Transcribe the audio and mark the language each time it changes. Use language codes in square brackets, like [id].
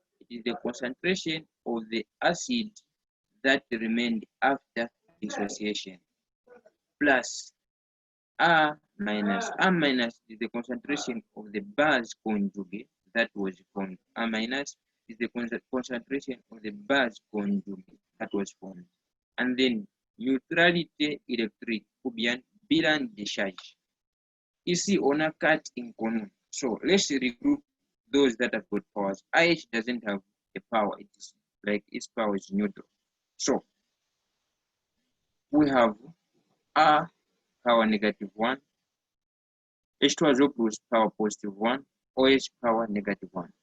[en] It is the concentration of the acid that remained after dissociation, plus R minus. R minus is the concentration of the base conjugate that was formed. R minus is the concentration of the base conjugate that was formed. [fr] And then neutralité électrique ou bien bilan de charge. Ici, on a 4 inconnu. [en] So let's regroup those that have got powers. IH doesn't have a power. It is like its power is neutral. So we have R power -1, H2SO plus power +1, OH power -1.